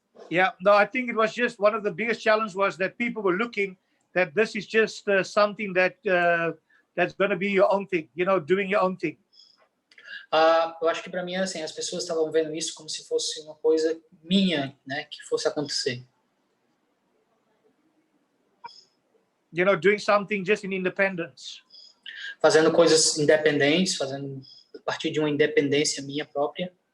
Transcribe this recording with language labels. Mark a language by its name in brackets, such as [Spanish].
[English] Yeah, no, I think it was just one of the biggest challenges was that people were looking that this is just something that that's going to be your own thing, doing your own thing. [Portuguese] Eu acho que para mim era assim, as pessoas estavam vendo isso como se fosse uma coisa minha, né, que fosse acontecer. [English] Doing something just in independence. [Portuguese] Fazendo coisas independentes, fazendo a partir de uma independência minha própria.